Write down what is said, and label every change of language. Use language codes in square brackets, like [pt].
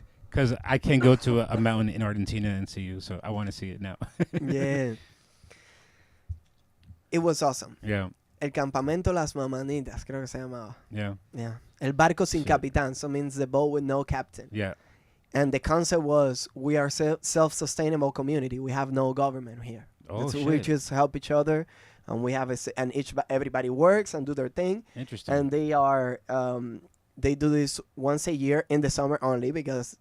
[en] Because I can't go to a mountain in Argentina and see you, so I want to see it now. Yeah. It was awesome. Yeah. [es] El campamento Las Mamanitas, creo que se llamaba. [en] Yeah. [es] Yeah. El barco sin [en] Shit. capitán, so means the boat with no captain. Yeah. And the concept was we are self-sustainable community. We have no government here. Oh, So shit. we just help each other, and we have everybody works and do their thing. Interesting. And they are they do this once a year in the summer only because